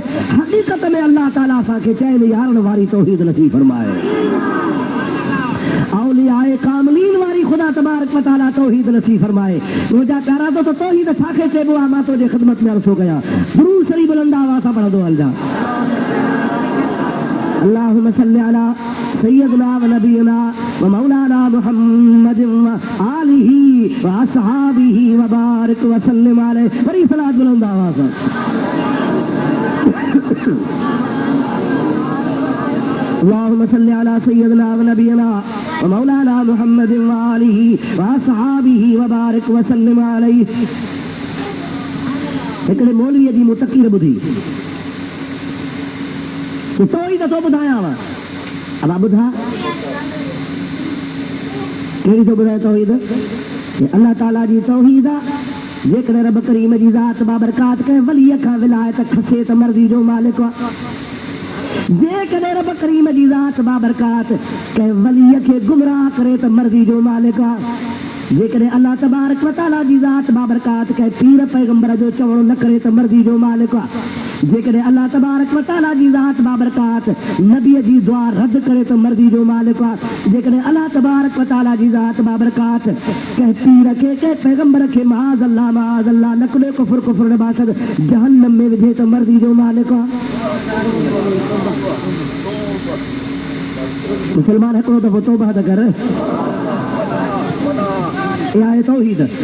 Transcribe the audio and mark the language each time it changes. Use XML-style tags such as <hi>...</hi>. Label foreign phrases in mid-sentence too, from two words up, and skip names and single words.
<sd>हक़ीक़त में अल्लाह ताला असांखे चइनि यारनि वारी तौहीद नसीब फरमाए। औलियाए कामिलीन वारी खुदा</sd> <ar>تبارك وتعالى</ar> <sd>तौहीद नसीब फरमाए। मुंहिंजा प्यारा दोस्त तौहीद छाखे चइबो आहे, मां तुंहिंजे ख़िदमत में अर्ज़ो कयां। दुरूद शरीफ़ बुलंद आवाज़ सां पढ़ंदो हलिजा।</sd> <ar>اللهم صل على سيدنا ونبينا ومولانا محمد وآله وأصحابه وبارك وسلم عليه.</ar> <sd>बड़ी सलात बुलंद आवाज़ से।</sd> <ar>اللهم صل على سيدنا ونبينا ومولانا محمد وآله وأصحابه وبارك وسلم عليه.</ar> <sd>हिकिड़े मौलवीअ जी मुतक़ीर ॿुधी तौहीद तो ॿुधायांव। अब आप ॿुधा कहिड़ी तो ॿुधाए तौहीद? अल्लाह ताला जी तौहीद आहे। जेकॾहिं रब करीम जी ज़ात बाबरकात कंहिं वलीअ खां विलायत खसे त मर्ज़ी जो मालिक आहे। जेकॾहिं रब करीम जी ज़ात बाबरकात कंहिं वलीअ खे गुमराह करे त मर्ज़ी जो मालिक आहे। जेकॾहिं अल्लाह</sd> <ar>تبارك وتعالى</ar> <sd>जी ज़ात बाबरकात कंहिं पीर पैगंबर जो चवणो न करे त मर्ज़ी जो मालिक आहे। जेकॾहिं अल्लाह</sd> <ar>تبارك وتعالى</ar> <sd>जी ज़ात बाबरकात नबीअ जी दुआ रद्द करे त मर्ज़ी जो मालिक आहे। जेकॾहिं अल्लाह</sd> <ar>تبارك وتعالى</ar> <sd>जी ज़ात बाबरकात कंहिं पीर खे कंहिं पैगंबर खे</sd> <ar>معاذ الله</ar> <fa>نقل کفر کفر نباشد</fa> <sd>जहन्नम में विझे त मर्ज़ी जो मालिक आहे। मुसलमान हिकिड़ो दफ़ो तौबा त कर। इहा आहे तौहीद।</sd>